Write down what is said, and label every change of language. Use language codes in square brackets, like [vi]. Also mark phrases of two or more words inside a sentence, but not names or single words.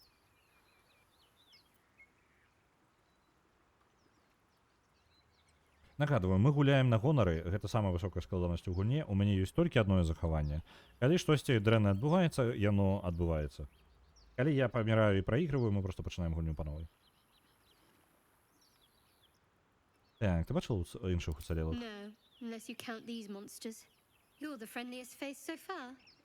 [be] Нагадваю, мы гуляем на гонары, гэта самая высокая складанасць у гульне, у мяне ёсць толькі адное захаванне. Калі штосьці дрэнна адбываецца, яно адбываецца. Калі я паміраю і праігрываю, мы проста пачынаем гульню па новай. Так, ты бачыў іншых уцалелых? [en] No, unless you count these monsters. You're the friendliest face so far.